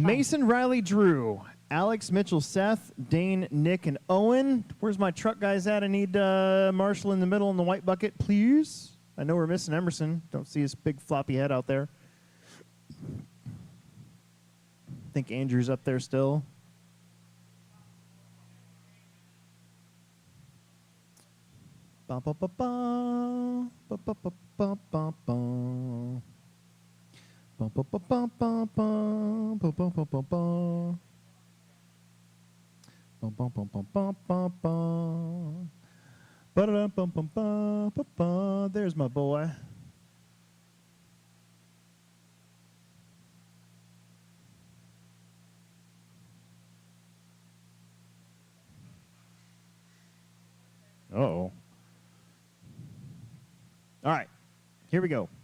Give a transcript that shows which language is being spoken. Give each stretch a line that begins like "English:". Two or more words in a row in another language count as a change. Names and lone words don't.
English: Mason, Riley, Drew, Alex, Mitchell, Seth, Dane, Nick, and Owen. Where's my truck guys at? I need Marshall in the middle in the white bucket, please. I know we're missing Emerson. Don't see his big floppy head out there. I think Andrew's up there still. Ba ba ba ba ba ba ba ba ba ba. Ba ba ba ba ba ba ba ba ba ba ba. Ba ba ba ba ba ba ba. Ba da ba ba ba ba ba. There's my boy. Uh-oh. All right, here we go.